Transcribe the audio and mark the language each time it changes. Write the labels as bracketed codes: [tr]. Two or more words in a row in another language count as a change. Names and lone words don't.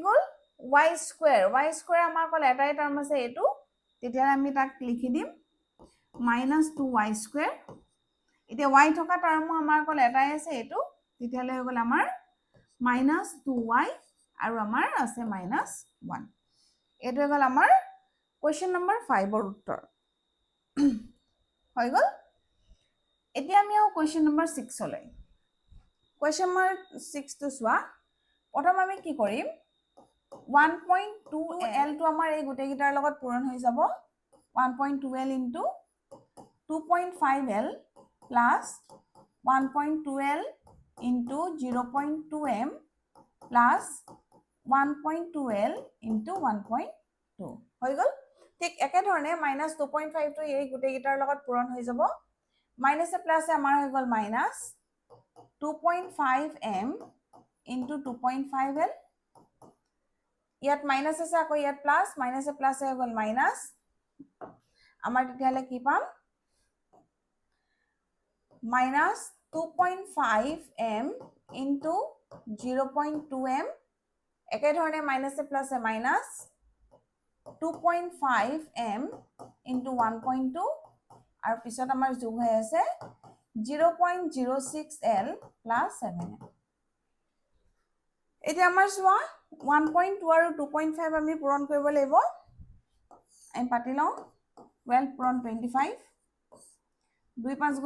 [as] গল [en] y square [as] আমাৰ কল এটাই টাৰ্ম আছে এটো তেতিয়ালে আমি তাক লিখি দিম -2y square এতিয়া y থকা টাৰ্ম আমাৰ কল এটাই আছে এটো তেতিয়ালে হৈ গল আমাৰ [en] minus 2y [as] আৰু আমাৰ আছে [en] minus 1 [as] এটো গল আমাৰ [en] question number 5 [as] ৰ উত্তৰ হৈ গল এতিয়া আমি [en] question number 6 [as] লৈ [en] question number 6 to [as] চোৱা প্ৰথম আমি কি কৰিম 1.2l টো আমাৰ এই গুটে গিটাৰ লগত পূৰণ হৈ যাব [en] 1.2l into 2.5l plus 1.2l into 0.2m plus 1.2l into 1.2 [as] হৈ গল ঠিক একে ধৰণে [en] minus 2.5 [as] টো এই গুটে গিটাৰ লগত পূৰণ হৈ যাব minus এ plus এ আমাৰ হৈ গল minus [en] 2.5m into 2.5l [as] ইয়াত minus আছে আকৌ ইয়াত [en] plus minus [as] এ plus এ হৈ গল minus আমাৰ তেতিয়ালে কি পাম [en] minus 2.5m into 0.2m [as] একে ধৰণে minus এ plus এ minus [en] 2.5m into 1.2 [as] আৰু পিছত আমাৰ যোগ হৈ আছে [en] 0.06l plus 7m [as] এতিয়া আমাৰ চোৱা 1.2 আৰু 2.5 আমি পূৰণ কৰিব লাগিব আমি পাতি লওঁ 12 পূৰণ 25 2 5